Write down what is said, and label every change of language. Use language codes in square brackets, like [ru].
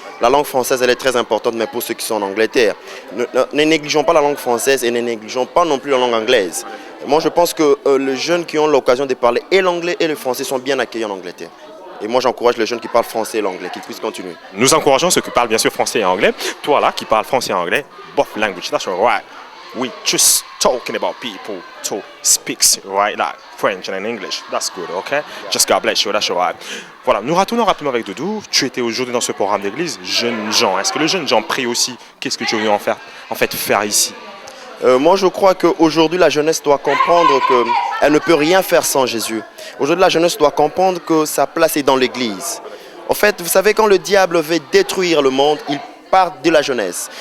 [fr] La langue française, elle est très importante, mais pour ceux qui sont en Angleterre. Ne négligeons pas la langue française et ne négligeons pas non plus la langue anglaise. Moi, je pense que les jeunes qui ont l'occasion de parler et l'anglais et le français sont bien accueillis en Angleterre. Et moi, j'encourage les jeunes qui parlent français et l'anglais, qu'ils puissent continuer. Nous encourageons ceux qui parlent bien sûr français et anglais. Toi là, qui parles français et anglais, [en] both language, that's right. We just talking about people to speak right like French and English. That's good, okay? Just God bless you, that's right. [fr] Voilà, nous retournons rapidement avec Doudou. Tu étais aujourd'hui dans ce programme d'église, jeunes gens. Est-ce que les jeunes gens prient aussi? Qu'est-ce que tu veux en fait faire ici? Moi, je crois qu'aujourd'hui, la jeunesse doit comprendre qu'elle ne peut rien faire sans Jésus. Aujourd'hui, la jeunesse doit comprendre que sa place est dans l'église. En fait, vous savez, quand le diable veut détruire le monde, il part de la jeunesse.